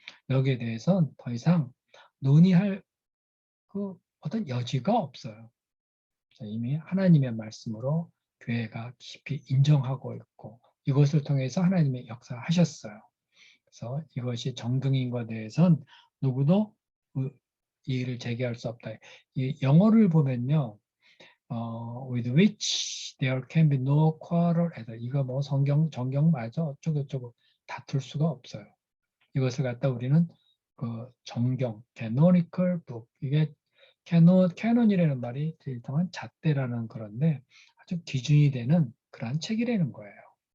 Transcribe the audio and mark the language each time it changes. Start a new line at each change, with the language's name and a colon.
Korean: 여기에 대해서는 더 이상 논의할 그 어떤 여지가 없어요. 이미 하나님의 말씀으로 교회가 깊이 인정하고 있고 이것을 통해서 하나님의 역사하셨어요. 그래서 이것이 정경인 것에 대해서는 누구도 이의를 제기할 수 없다. 이 영어를 보면요.
English: with which there can be no quarrel at all.
Korean: 이거 뭐 정경 맞아 어쩌고저쩌고 다툴 수가 없어요. 이것을 갖다 우리는 그 정경, canonical book, 이게 캐논이라는 말이 일정한 잣대라는 그런데 아주 기준이 되는 그러한 책이라는 거예요.